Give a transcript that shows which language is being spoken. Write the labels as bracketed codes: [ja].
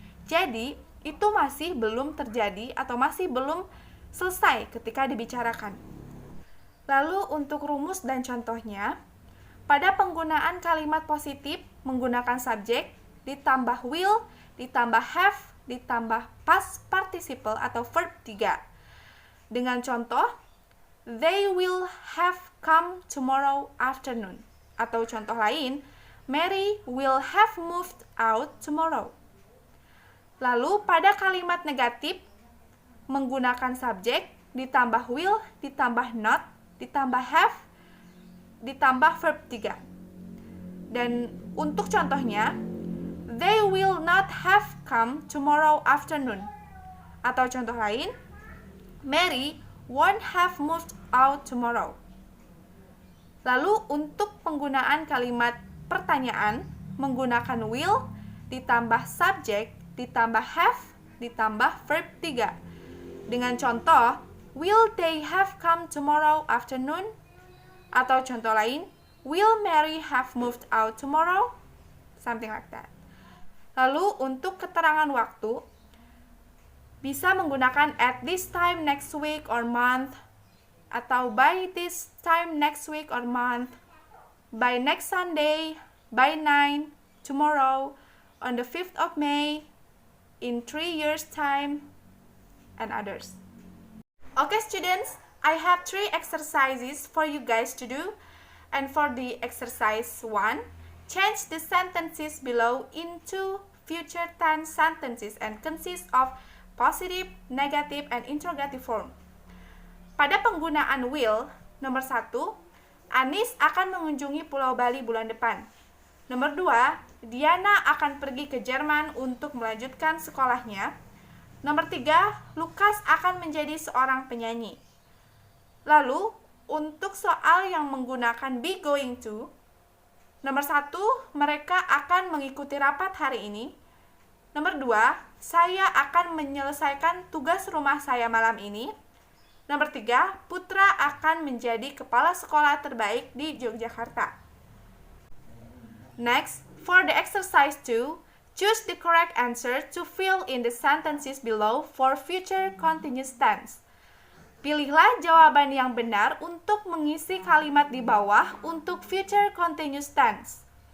[id] Jadi, itu masih belum terjadi atau masih belum selesai ketika dibicarakan. Lalu untuk rumus dan contohnya, pada penggunaan kalimat positif menggunakan subjek, ditambah will, ditambah have, ditambah past participle atau verb 3. Dengan contoh, [en] they will have come tomorrow afternoon. [id] Atau contoh lain, [en] Mary will have moved out tomorrow. [id] Lalu pada kalimat negatif, menggunakan subjek, ditambah will, ditambah not, ditambah have, ditambah verb 3. Dan untuk contohnya, [en] they will not have come tomorrow afternoon. [id] Atau contoh lain, [en] Mary won't have moved out tomorrow. [id] Lalu untuk penggunaan kalimat pertanyaan, menggunakan will, ditambah subjek, ditambah have, ditambah verb 3. Dengan contoh, [en] will they have come tomorrow afternoon? [id] Atau contoh lain, [en] will Mary have moved out tomorrow? Something like that. [id] Lalu untuk keterangan waktu, bisa menggunakan [en] at this time next week or month, atau by this time next week or month, by next Sunday, by 9, tomorrow, on the 5th of May, in 3 years time, and others. Okay students, I have 3 exercises for you guys to do. And for the exercise 1, change the sentences below into future tense sentences and consist of positive, negative, and interrogative form. [id] Pada penggunaan will, nomor 1, Anis akan mengunjungi Pulau Bali bulan depan. Nomor 2, Diana akan pergi ke Jerman untuk melanjutkan sekolahnya. Nomor 3, Lukas akan menjadi seorang penyanyi. Lalu, untuk soal yang menggunakan be going to, nomor 1, mereka akan mengikuti rapat hari ini. Nomor 2, saya akan menyelesaikan tugas rumah saya malam ini. Nomor 3, Putra akan menjadi kepala sekolah terbaik di Yogyakarta. [en] Next, for the exercise 2, choose the correct answer to fill in the sentences below for future continuous tense. [id] Pilihlah jawaban yang benar untuk mengisi kalimat di bawah untuk future continuous tense.